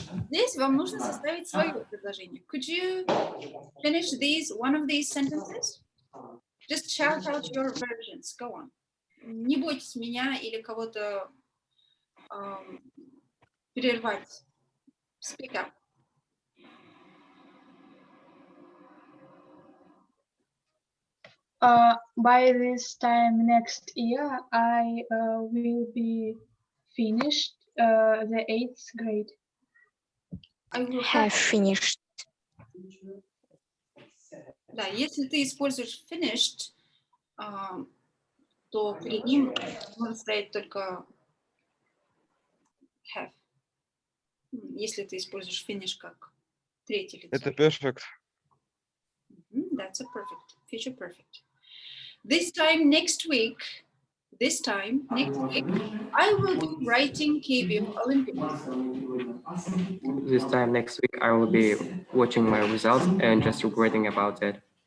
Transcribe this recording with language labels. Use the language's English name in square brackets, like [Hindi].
[Russian] Здесь вам нужно составить свое предложение. [English] Could you finish one of these sentences? Just shout out your versions. Go on. [Russian] Не бойтесь меня или кого-то прервать. [English] Speak up. By this time next year, I will be finished the 8th grade. I will Have finished. [Russian] Да, если ты используешь finished, то перед ним можно стоять только have. Если ты используешь finish как третье лицо. Это perfect. [English] That's a perfect, future perfect. This time next week, I will be writing KBO Olympiad. This time next week, I will be watching my results and just regretting about that.